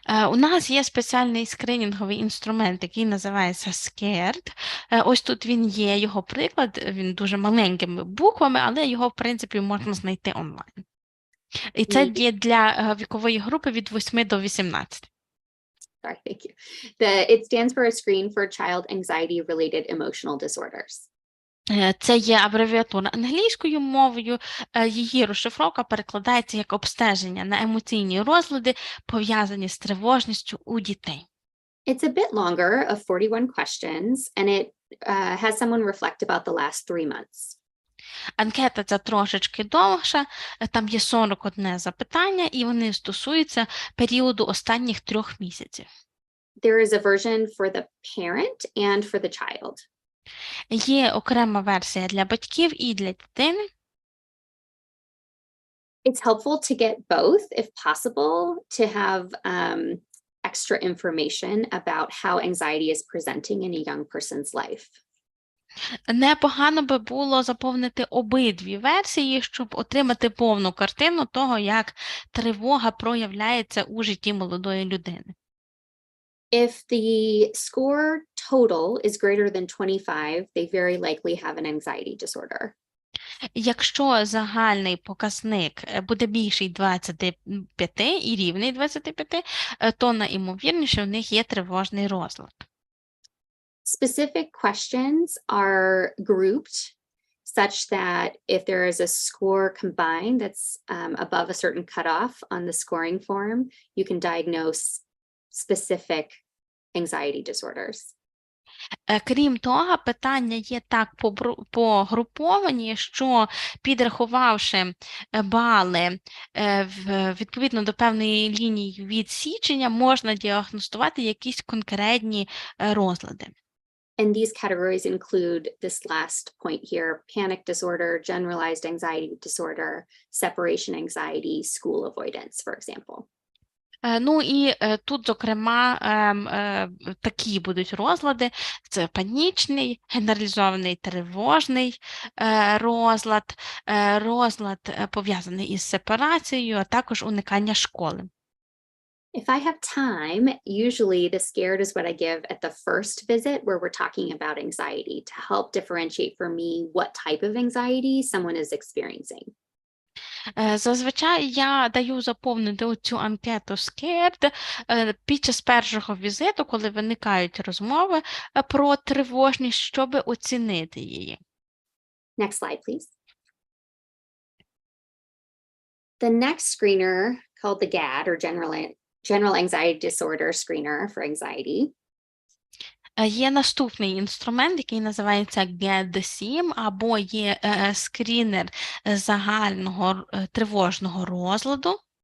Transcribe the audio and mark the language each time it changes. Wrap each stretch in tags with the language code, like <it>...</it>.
<uk>У нас є спеціальний скринінговий інструмент, який називається SCARED. Ось тут він є, його приклад, він дуже маленькими буквами, але його, в принципі, можна знайти онлайн. І це є для вікової групи від 8 до 18.</uk> <en>Sorry, thank you. It stands for a screen for child anxiety-related emotional disorders.</en> <uk>Це є абревіатура англійською мовою, її розшифровка перекладається як обстеження на емоційні розлади, пов'язані з тривожністю у дітей.</uk> <en>It's a bit longer, of 41 questions, and it has someone reflect about the last 3 months.</en> <uk>Анкета ця трошечки довша, там є 41 запитання, і вони стосуються періоду останніх 3 місяців.</uk> <en>There is a version for the parent and for the child.</en> <uk>Є окрема версія для батьків і для дитини.</uk> <en>It's helpful to get both, if possible, to have extra information about how anxiety is presenting in a young person's life.</en> <uk>Непогано би було заповнити обидві версії, щоб отримати повну картину того, як тривога проявляється у житті молодої людини.</uk> <en>If the score total is greater than 25, they very likely have an anxiety disorder.</en> <uk>Якщо загальний показник буде більший 25 і рівний 25, то найімовірніше в них є тривожний розлад.</uk> <en>Specific questions are grouped such that if there is a score combined that's above a certain cutoff on the scoring form, you can diagnose specific anxiety disorders.</en> <uk>Крім того, питання є так погруповані, що підрахувавши бали відповідно до певної лінії відсічення, можна діагностувати якісь конкретні розлади.</uk> <en>And these categories include this last point here: panic disorder, generalized anxiety disorder, separation anxiety, school avoidance, for example.</en> <uk>Ну і тут, зокрема, такі будуть розлади. Це панічний, генералізований тривожний розлад, розлад пов'язаний із сепарацією, а також уникання школи.</uk> <en>If I have time, usually the SCARED is what I give at the first visit where we're talking about anxiety to help differentiate for me what type of anxiety someone is experiencing.</en> <uk>Зазвичай я даю заповнити цю анкету SCARED під час першого візиту, коли виникають розмови про тривожність, щоб оцінити її.</uk> <en>Next slide, please. The next screener, called the GAD, or General Anxiety Disorder Screener for Anxiety.</en> <uk>Є наступний інструмент, який називається GAD-7, або є скрінер загального тривожного розладу.</uk>